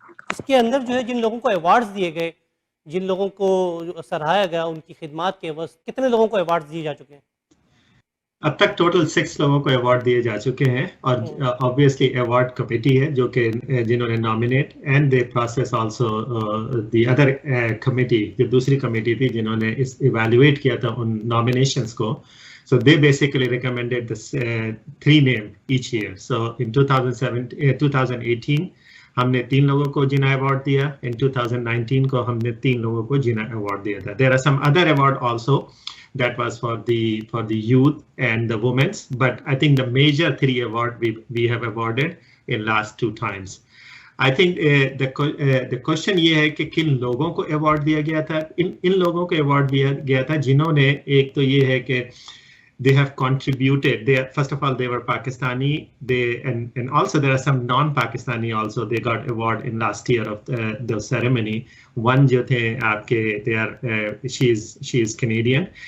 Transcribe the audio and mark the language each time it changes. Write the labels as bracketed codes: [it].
[ur] اس کے اندر جو ہے جن لوگوں کو ایوارڈز دیے گئے, جن لوگوں کو سراہایا گیا ان کی خدمات کے عوض, کتنے لوگوں کو ایوارڈز دیے جا چکے ہیں؟ اب تک ٹوٹل 6 لوگوں کو ایوارڈ دیے جا چکے ہیں, اور obviously ایوارڈ کمیٹی ہے جو کہ جنہوں نے nominate, [en] and they process also the other committee, [ur] جو دوسری کمیٹی تھی جنہوں نے اس ایویلویٹ کیا تھا ان نامینیشنز کو. [en] So they basically recommended this 3 names each year. [ur] So in 2018 ہم نے 3 لوگوں کو جناح ایوارڈ دیا, in 2019 کو ہم نے 3 لوگوں کو جناح ایوارڈ دیا تھا. [en] There are some other award also that was for the youth and the women's, but I think the major 3 award we have awarded in last 2 times. I think the question [ur] یہ ہے کہ کن لوگوں کو award دیا گیا تھا. ان لوگوں کو ایوارڈ دیا گیا تھا جنہوں نے, ایک تو یہ ہے کہ [en] they have contributed, first of all they were Pakistani, and also there are some non-Pakistani also, they got award in last year of the ceremony. One [ur] jo the aapke, [en] they are she is Canadian.